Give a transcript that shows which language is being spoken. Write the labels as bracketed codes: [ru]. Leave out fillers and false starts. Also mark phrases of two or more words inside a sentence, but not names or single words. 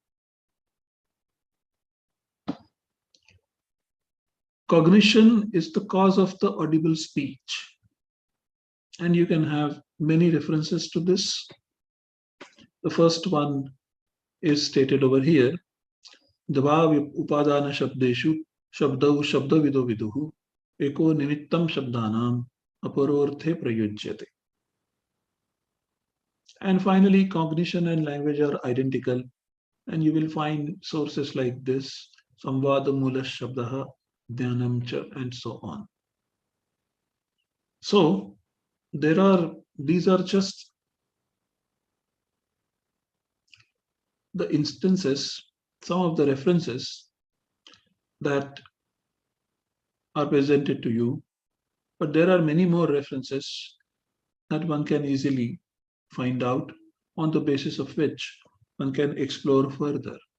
[en] Cognition is the cause of the audible speech. And you can have many references to this. The first one is stated over here. [sa] द्व उपादान शब्देषु शब्दौ शब्दविदो विदुः एको निमित्तं शब्दानाम् अपरोऽर्थे प्रयुज्यते. [en] And finally, cognition and language are identical. And you will find sources like this, [sa] संवाद मूल शब्दः, ध्यानं च, [en] and so on. So these are just the instances, some of the references that are presented to you, but there are many more references that one can easily find out, on the basis of which one can explore further.